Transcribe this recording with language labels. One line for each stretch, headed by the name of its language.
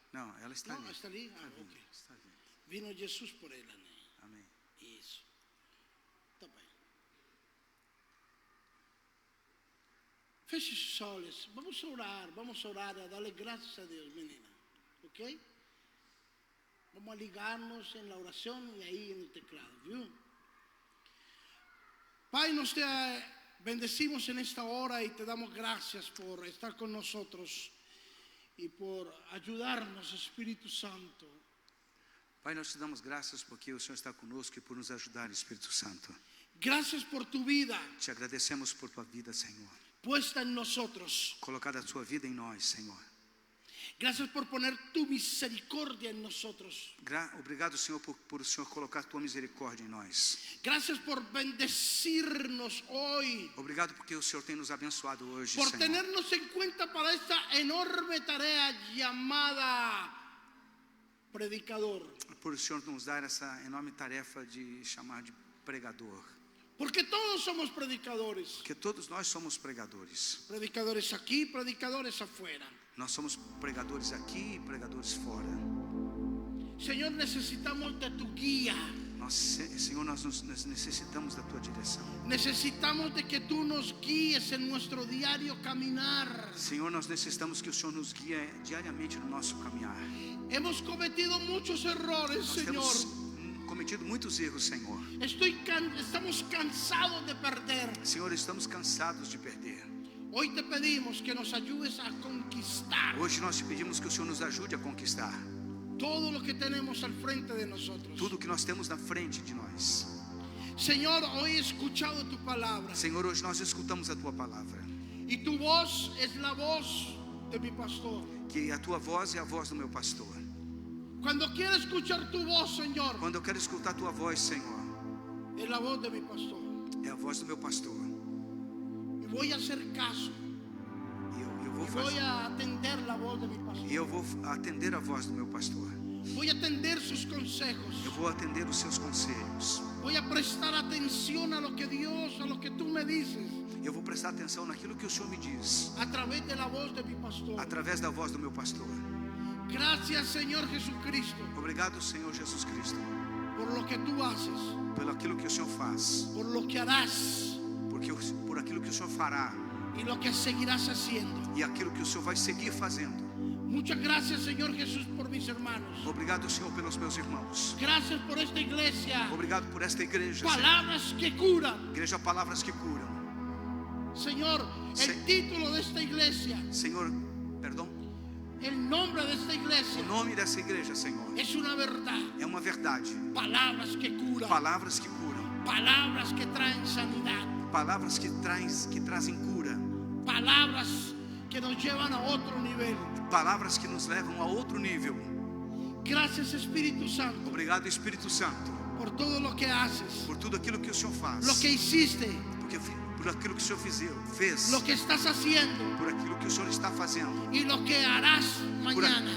Portuguese: Não, ela está ali. Não, está ali? Está Ah, vindo, ok. está vindo. Vino Jesus por ela, né? Amém. Isso. Tá bem. Feche os olhos. Vamos orar a darle graças a Deus, menina. Ok?
Spanish: Vamos a ligarnos en la oración y ahí en el teclado, ¿vio? Pai, nos te bendecimos en esta hora y te damos gracias por estar con nosotros y por ayudarnos, Espíritu Santo.
Portuguese: Pai, nós te damos graças porque o Senhor está conosco e por nos ajudar, Espírito Santo.
Spanish: Gracias por tu vida
Portuguese: Te agradecemos por tua vida, Senhor.
Spanish: puesta en nosotros.
Portuguese: Colocar a tua vida em nós, Senhor.
Spanish: Gracias por poner tu misericordia en nosotros.
Portuguese: Obrigado, Senhor, por o Senhor colocar tua misericórdia em nós.
Spanish: Gracias por bendecirnos hoy.
Portuguese: Obrigado porque o Senhor tem nos abençoado hoje,
Spanish: Por
Portuguese: Senhor.
Spanish: tenernos en cuenta para esta enorme tarea llamada predicador.
Portuguese: Por o Senhor nos dar essa enorme tarefa de chamar de pregador.
Spanish: Porque todos somos predicadores.
Portuguese: Porque todos nós somos pregadores.
Spanish: Predicadores aquí, predicadores afuera.
Portuguese: Nós somos pregadores aqui e pregadores fora.
Spanish: Señor, necesitamos de tu guía.
Portuguese: Senhor, nós necessitamos da tua direção.
Spanish: Necesitamos de que tú nos guíes en nuestro diario caminar.
Portuguese: Senhor, nós necessitamos que o Senhor nos guie diariamente no nosso caminhar.
Spanish: Hemos cometido muchos errores,
Portuguese: Nós
Spanish: Señor.
Portuguese: temos cometido muitos erros, Senhor.
Spanish: Estamos cansados de perder.
Portuguese: Senhor, estamos cansados de perder.
Spanish: Hoy te pedimos que nos ayudes a conquistar
Portuguese: Hoje nós te pedimos que o Senhor nos ajude a conquistar
Spanish: todo lo que tenemos al frente de nosotros.
Portuguese: tudo que nós temos na frente de nós.
Spanish: Señor, hoy he escuchado tu palabra
Portuguese: Senhor, hoje nós escutamos a tua palavra.
Spanish: y tu voz es la voz de mi pastor.
Portuguese: Que a tua voz é a voz do meu pastor.
Spanish: Cuando quiero escuchar tu voz, Señor,
Portuguese: Quando eu quero escutar a tua voz, Senhor,
Spanish: es la voz de mi pastor.
Portuguese: é a voz do meu pastor.
Spanish: Y voy a hacer caso.
Portuguese: Eu vou
Spanish: Y voy
Portuguese: fazer.
Spanish: a atender la voz de mi pastor.
Portuguese: E eu vou atender a voz do meu pastor.
Spanish: Voy a atender sus consejos.
Portuguese: Eu vou atender os seus conselhos.
Spanish: Voy a prestar atención a lo que Dios, a lo que tú me dices,
Portuguese: Eu vou prestar atenção naquilo que o Senhor me diz,
Spanish: a través de la voz de mi pastor.
Portuguese: através da voz do meu pastor.
Spanish: Gracias, Señor Jesucristo,
Portuguese: Obrigado, Senhor Jesus Cristo,
Spanish: por lo que tú haces,
Portuguese: pelo aquilo que o Senhor faz,
Spanish: por lo que harás
Portuguese: por aquilo que o Senhor fará
Spanish: y lo que seguirás haciendo.
Portuguese: e aquilo que o Senhor vai seguir fazendo.
Spanish: Muchas gracias, Señor Jesús, por mis hermanos.
Portuguese: Obrigado, Senhor, pelos meus irmãos.
Spanish: Gracias por esta iglesia.
Portuguese: Obrigado por esta igreja, Senhor.
Spanish: Palabras que curan.
Portuguese: Igreja Palavras que Curam.
Spanish: Señor, Sí. el título de esta iglesia,
Portuguese: Senhor, perdão,
Spanish: el nombre de esta iglesia
Portuguese: o nome dessa igreja, Senhor,
Spanish: es una verdad.
Portuguese: é uma verdade.
Spanish: Palabras que curan.
Portuguese: Palavras que curam.
Spanish: Palabras que traen sanidad.
Portuguese: Palavras que trazem cura.
Spanish: Palabras que nos llevan a otro nivel.
Portuguese: Palavras que nos levam a outro nível.
Spanish: Gracias, Espíritu Santo,
Portuguese: Obrigado, Espírito Santo,
Spanish: por todo lo que haces,
Portuguese: por tudo aquilo que o Senhor faz.
Spanish: lo que hiciste,
Portuguese: Por aquilo que o Senhor fez.
Spanish: lo que estás haciendo
Portuguese: Por aquilo que o Senhor está fazendo.
Spanish: y lo que harás mañana.